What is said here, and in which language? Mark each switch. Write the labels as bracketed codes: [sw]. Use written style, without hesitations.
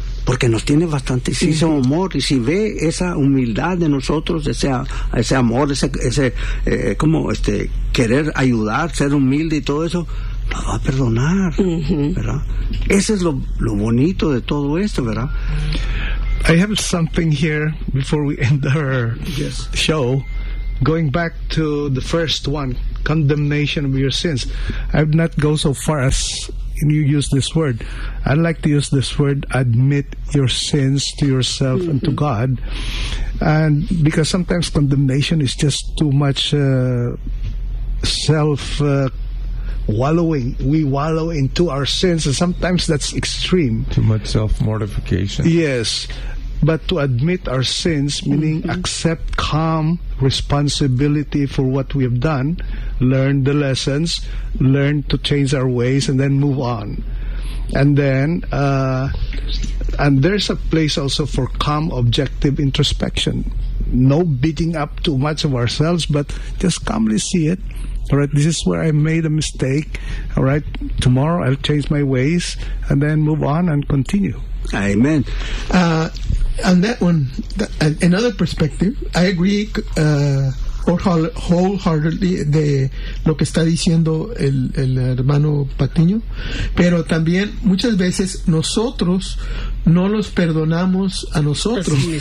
[es] porque nos tiene bastante ese amor, y si ve esa humildad de nosotros, ese amor, ese como este querer ayudar, ser humilde y todo eso, nos va a perdonar, ¿verdad? Ese es lo bonito de todo esto, ¿verdad? [en] I have something here before we end our show. Going back to the first one, condemnation of your sins. I would not go so far as you use this word. I'd like to use this word, admit your sins to yourself and to God. And because sometimes condemnation is just too much self-wallowing. We wallow into our sins, and sometimes that's extreme. Too much self-mortification. Yes. But to admit our sins, meaning accept calm responsibility for what we have done, learn the lessons, learn to change our ways, and then move on. And then, and there's a place also for calm, objective introspection. No beating up too much of ourselves, but just calmly see it. All right, this is where I made a mistake. All right, tomorrow I'll change my ways, and then move on and continue. Amen. On that one, another perspective, I agree wholeheartedly [es] de lo que está diciendo el hermano Patiño, pero también muchas veces nosotros no los perdonamos a nosotros.